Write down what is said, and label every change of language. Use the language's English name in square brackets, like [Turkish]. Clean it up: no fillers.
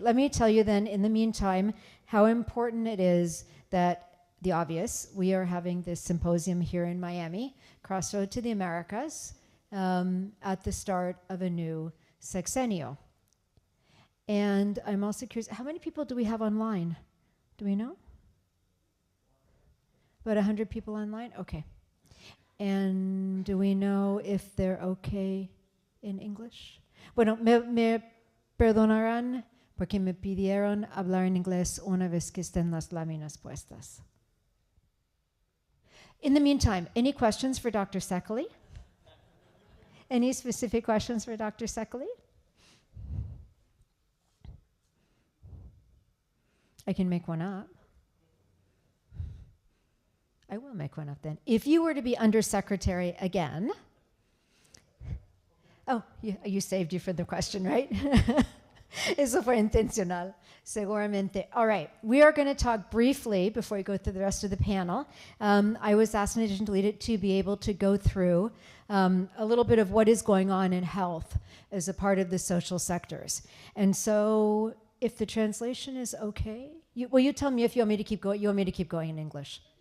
[English] Let me tell you then, in the meantime, how important it is that the obvious, we are having this symposium here in Miami, Crossroad to the Americas, at the start of a new sexennial. And I'm also curious, how many people do we have online? Do we know? About 100 people online? Okay. And do we know if they're okay in English? [Spanish] Bueno, me perdonarán porque me pidieron hablar en inglés una vez que estén las láminas puestas. [English] In the meantime, any questions for Dr. Szekely? Any specific questions for Dr. Szekely? I can make one up. I will make one up then. If you were to be undersecretary again, oh, you saved you for the question, right? [Spanish] Eso fue intencional, seguramente. [English] All right, we are going to talk briefly before we go through the rest of the panel. I was asked in addition to lead it to be able to go through a little bit of what is going on in health as a part of the social sectors. And so if the translation is okay, you tell me if you want me to keep going. You want me to keep going in English?